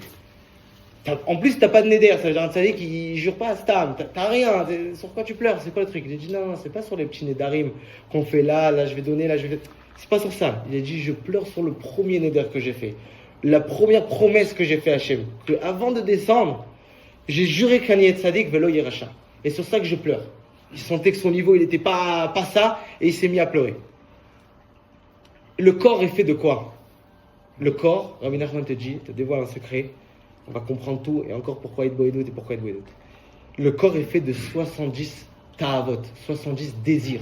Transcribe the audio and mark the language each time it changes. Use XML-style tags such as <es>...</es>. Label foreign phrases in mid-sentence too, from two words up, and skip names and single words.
<fr>En plus, t'as pas de neder, ça veut dire un tzaddik qui jure pas à Stam, t'as rien, sur quoi tu pleures, c'est quoi le truc? Il a dit non, c'est pas sur les petits nedarim qu'on fait là je vais donner, c'est pas sur ça. Il a dit je pleure sur le premier neder que j'ai fait. la première promesse que j'ai fait à Hachem, que avant de descendre, j'ai juré qu'un</fr> <he>צדיק ולא ירשע.</he> <fr>Et c'est sur ça que je pleure. Il sentait que son niveau, il n'était pas ça, et il s'est mis à pleurer. Le corps est fait de quoi? Le corps, Rabbi Nachman te dit, te dévoile un secret, on va comprendre tout, et encore pourquoi être Boédout et pourquoi être Boédout. Le corps est fait de 70 ta'avot, 70 désirs.</fr>